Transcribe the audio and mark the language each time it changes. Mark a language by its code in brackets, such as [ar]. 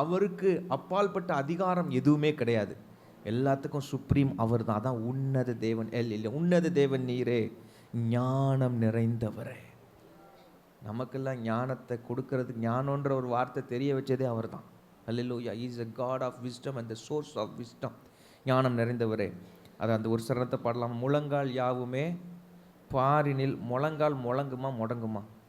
[ta] அவருக்கு அப்பால்பட்ட அதிகாரம் எதுவுமே கிடையாது. எல்லாத்துக்கும் சுப்ரீம் அவர் தான். அதான் உன்னத தேவன், எல் எலியோன். உன்னத தேவன் நீரே, ஞானம் நிறைந்தவரே. நமக்கெல்லாம் ஞானத்தை கொடுக்கறதுக்கு, ஞானன்ற ஒரு வார்த்தை தெரிய வச்சதே அவர் தான். ஹல்லேலூயா. [en] He is a God of wisdom and the source of wisdom. [ta] ஞானம் நிறைந்தவரே. அது அந்த ஒரு சரணத்தை பாடலாம். முழங்கால் யாவுமே பாரினில், முழங்கால் முழங்குமா முடங்குமா?